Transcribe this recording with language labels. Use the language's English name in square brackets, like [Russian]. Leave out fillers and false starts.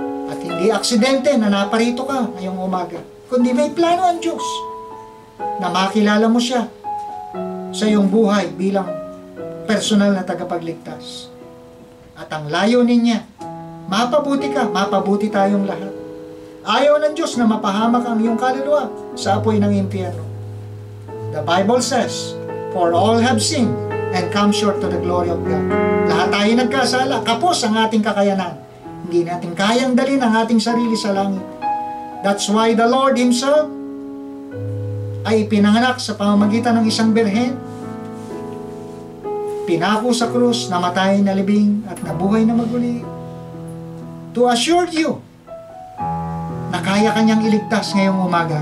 [Filipino] At hindi aksidente na naparito ka ngayong umaga, kundi may plano ang Diyos na makilala mo siya sa iyong buhay bilang personal na tagapagligtas. At ang layunin niya, mapabuti ka, mapabuti tayong lahat. Ayaw ng Diyos na mapahamak ang iyong kaluluwa sa apoy ng impyerno. [English] The Bible says, for all have sinned and come short to the glory of God. [Filipino] Lahat tayo nagkasala, kapos ang ating kakayanan. Hindi natin kayang dalhin ang ating sarili sa langit. [English] That's why the Lord Himself [Filipino] ay ipinanganak sa pamamagitan ng isang birhen, pinako sa krus, namatay na libing at nabuhay na maguli, [English] to assure you [Filipino] na kaya kanyang iligtas ngayong umaga.